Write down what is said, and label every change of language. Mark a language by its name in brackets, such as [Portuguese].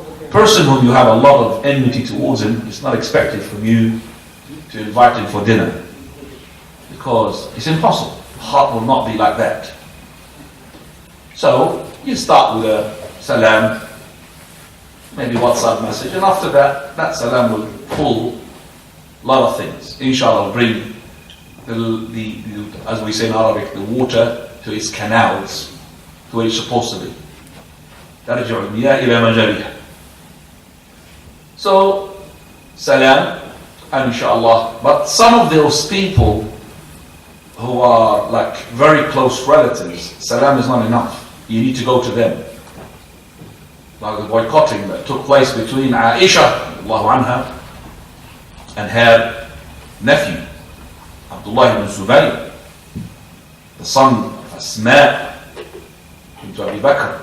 [English] Person whom you have a lot of enmity towards him, it's not expected from you to invite him for dinner, because it's impossible. The heart will not be like that. So you start with a salam, maybe WhatsApp message, and after that, that salam will pull a lot of things. Inshallah, bring the as we say in Arabic, the water to its canals, to where it's supposed to be. [Arabic] ترجع المياه إلى مجاريها. [English] So, salam, and inshallah. But some of those people who are like very close relatives, salam is not enough. You need to go to them. Like the boycotting that took place between Aisha Allahu anha and her nephew Abdullah ibn Zubayr, the son of Asma into Abu Bakr.